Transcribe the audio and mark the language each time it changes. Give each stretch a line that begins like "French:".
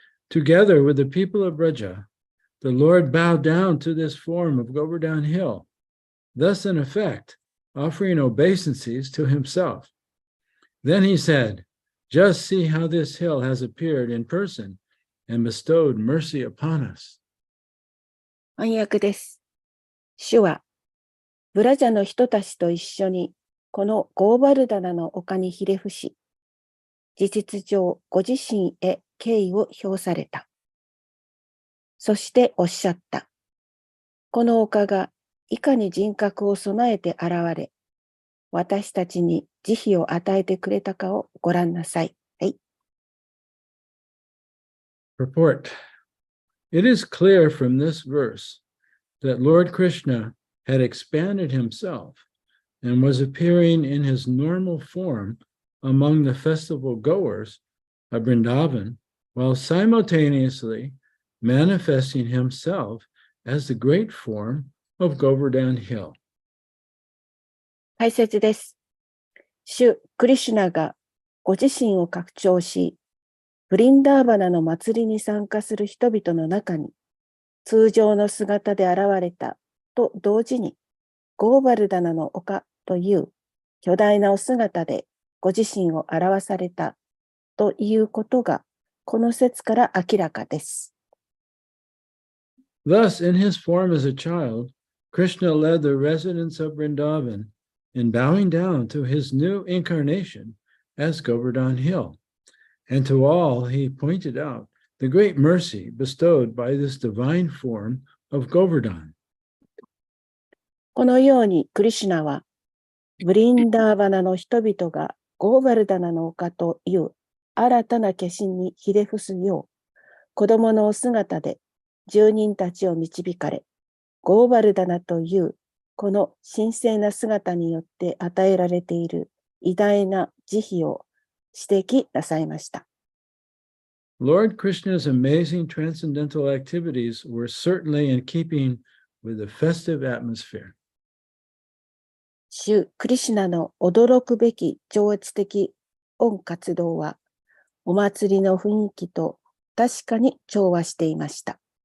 English: Together with the people of Braja, the Lord bowed down to this form of Govardhan Hill, thus in effect offering obeisances to himself. Then he said, just see how this hill has appeared in person and bestowed mercy upon us.
Japanese: 翻訳です。主は、ブラジャの人たちと一緒に、このゴーバルダナの丘にひれ伏し、事実上ご自身へ敬意を表された。そしておっしゃった。この丘がいかに人格を備えて現れ、私たちに慈悲を与えてくれたかをご覧なさい。はい。
English: Purport. It is clear from this verse that Lord Krishna had expanded himself and was appearing in his normal form among the festival goers of Vrindavan, while simultaneously manifesting himself as the great form of Govardhan Hill.
Japanese: 解説です。主クリシュナがご自身を拡張し、ブリンダーバナの祭りに参加する人々の中に、通常の姿で現れたと同時に、ゴーバルダナの丘という巨大なお姿でご自身を表されたということが、この説から明らかです。
English: Thus, in his form as a child, Krishna led the residents of Vrindavan in bowing down to his new incarnation as Govardhan Hill. And to all, he pointed out the great mercy bestowed by this divine form of Govardhan.
Japanese: このようにクリシュナは、ブリンダーバナの人々がゴーバルダナの丘という新たな化身にひれ伏すよう、子供のお姿で住人たちを導かれ、ゴーバルダナというこの神聖な姿によって与えられている偉大な慈悲を指摘なさいました。
English: Lord Krishna's amazing transcendental activities were certainly in keeping with the festive atmosphere.
Japanese: 主クリシュナの驚くべき超越的音活動は、お祭りの雰囲気と確かに調和していました。